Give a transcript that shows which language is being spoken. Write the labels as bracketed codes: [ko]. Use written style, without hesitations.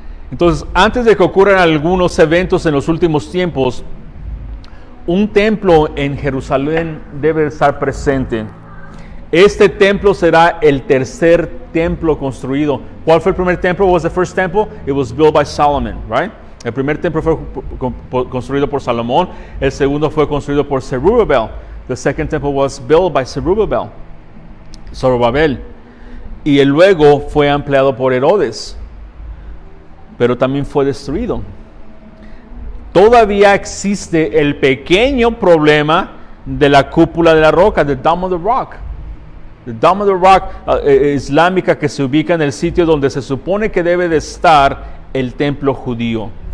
[es] Entonces, antes de que ocurran algunos eventos en los últimos tiempos, un templo en Jerusalén debe estar presente. Este templo será el tercer templo construido. ¿Cuál fue el primer templo? [en] What was the first temple? It was built by Solomon, right? [es] El primer templo fue construido por Salomón. El segundo fue construido por Zerubbabel. [en] The second temple was built by Zerubbabel. [es] Y el luego fue ampliado por Herodes. Pero también fue destruido. Todavía existe el pequeño problema de la cúpula de la roca, the Dome of the Rock. The Dome of the Rock islámica que se ubica en el sitio donde se supone que debe de estar el templo judío.